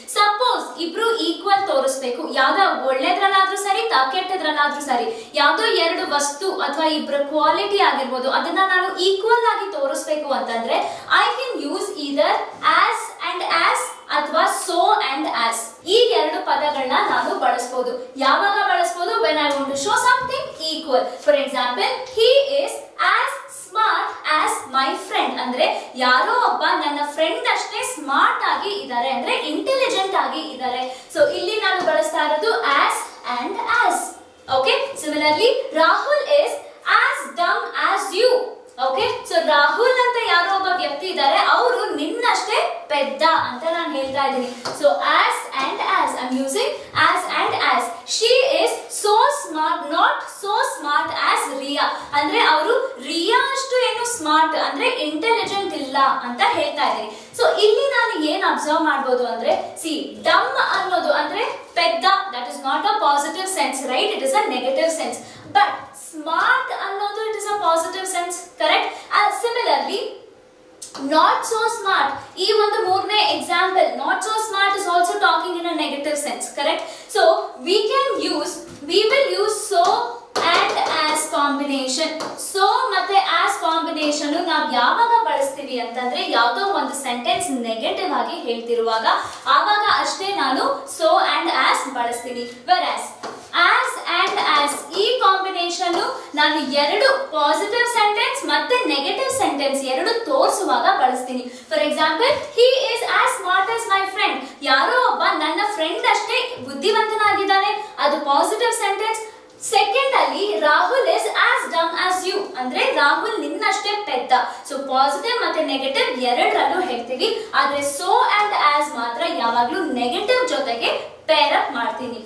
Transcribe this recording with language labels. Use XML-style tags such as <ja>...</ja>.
<kn>Suppose ಇಬ್ರು equal ತೋರಿಸ್ಬೇಕು, ಯಾವ್ದೋ ಒಳ್ಳೇದ್ರಲ್ಲಾದ್ರೂ ಸರಿ, ಕೆಟ್ಟದ್ರಲ್ಲಾದ್ರೂ ಸರಿ, ಯಾವ್ದೋ ಎರಡು ವಸ್ತು ಅಥವಾ ಇಬ್ರ ಕ್ವಾಲಿಟಿ ಆಗಿರ್ಬೋದು, ಅದನ್ನ ನಾನು ಈಕ್ವಲ್ ಆಗಿ ತೋರಿಸ್ಬೇಕು ಅಂತಂದ್ರೆ</kn> <en>I can use either as and as</en> <kn>ಅಥವಾ ಸೋ ಅಂಡ್ ಆಸ್. ಈ ಎರಡು ಪದಗಳನ್ನ ನಾನು ಬಳಸಬಹುದು. ಯಾವಾಗ ಬಳಸಬಹುದು?</kn> <en>when I want to show something equal. for example, he is as smart as my friend.</en> <kn>ಅಂದ್ರೆ ಯಾರೋ ಒಬ್ಬ ನನ್ನ ಫ್ರೆಂಡ್ ಅಷ್ಟೇ ಸ್ಮಾರ್ಟ್ ಆಗಿ ಇದ್ದಾರೆ, ಅಂದ್ರೆ ಇಂಟೆಲಿಜೆಂಟ್ ಆಗಿ ಇದ್ದಾರೆ. ಸೊ ಇಲ್ಲಿ ನಾನು ಬಳಸ್ತಾ ಇರೋದು as and as.</kn> <en>Okay, similarly Rahul is as dumb as you.</en> <kn>Okay, so Rahul ಅಂತ ಯಾರೋ ಒಬ್ಬ ವ್ಯಕ್ತಿ ಇದ್ದಾರೆ, ಅವರು ನಿನ್ನಷ್ಟೇ ಪೆದ್ದ ಅಂತ ನಾನು ಹೇಳ್ತಾ ಇದ್ದೀನಿ.</kn> <en>So as and as, I am using as and as. She is so smart, not so smart as Riya.</en> <kn>ಅಂದ್ರೆ ಅವರು ರಿಯಾ ಅಷ್ಟು ಏನು ಸ್ಮಾರ್ಟ್ ಅಂದ್ರೆ ಇಂಟೆಲಿಜೆಂಟ್ ಇಲ್ಲ ಅಂತ ಹೇಳ್ತಾ ಇದ್ದೀನಿ. ಸೊ ಇಲ್ಲಿ ನಾನು ಏನ್ ಅಬ್ಸರ್ವ್ ಮಾಡಬಹುದು ಅಂದ್ರೆ, ಸಿ, ಡಮ್ ಅನ್ನೋದು ಅಂದ್ರೆ ಪೆದ್ದ,</kn> <en>That is not a positive sense, right? It is a negative sense. But smart ಅನ್ನೋದು it is a positive sense, correct? Similarly not so smart,</en> <kn>ಈ ಒಂದು ಮೂರನೇ example,</kn> <en>not so smart is also talking in a negative sense, correct? So we will use so and as combination.</en> <kn>so ಮತ್ತೆ as combination ನಾವು ಯಾವಾಗ ಬಳಸ್ತೀವಿ ಅಂತಂದ್ರೆ, ಯಾವ್ದೋ ಒಂದು ಸೆಂಟೆನ್ಸ್ ನೆಗೆಟಿವ್ ಆಗಿ ಹೇಳ್ತಿರುವಾಗ ಆವಾಗ ಅಷ್ಟೇ ನಾನು so and as ಬಳಸ್ತೀನಿ. whereas as and as ಈ ಕಾಂಬಿನೇಷನ್ ನಾನು ಎರಡು ಪಾಸಿಟಿವ್ ಸೆಂಟೆನ್ಸ್ ಮತ್ತೆ ನೆಗೆಟಿವ್ ಸೆಂಟೆನ್ಸ್ ಎರಡು ತೋರಿಸುವಾಗ ಬಳಸ್ತೀನಿ.</kn> <en>For example, he is as smart as my friend.</en> <kn>ಯಾರೋ ಒಬ್ಬ ನನ್ನ ಫ್ರೆಂಡ್ ಅಷ್ಟೇ ಬುದ್ಧಿವಂತನಾಗಿದ್ದಾನೆ, ಅದು ಪಾಸಿಟಿವ್ ಸೆಂಟೆನ್ಸ್.</kn> <en>ಅಲ್ಲಿ Rahul is as dumb as you</en> <kn>ಅಂದ್ರೆ ರಾಹುಲ್ ನಿನ್ನಷ್ಟೇ ಪೆದ್ದ. ಸೊ ಪಾಸಿಟಿವ್ ಮತ್ತೆ ನೆಗೆಟಿವ್ ಎರಡರಲ್ಲೂ ಹೇಳ್ತೀವಿ, ಆದ್ರೆ ಸೋ ಅಂಡ್ ಆಸ್ ಮಾತ್ರ ಯಾವಾಗ್ಲೂ ನೆಗೆಟಿವ್ ಜೊತೆಗೆ ಪೇರ್ ಅಪ್ ಮಾಡ್ತೀನಿ.</kn>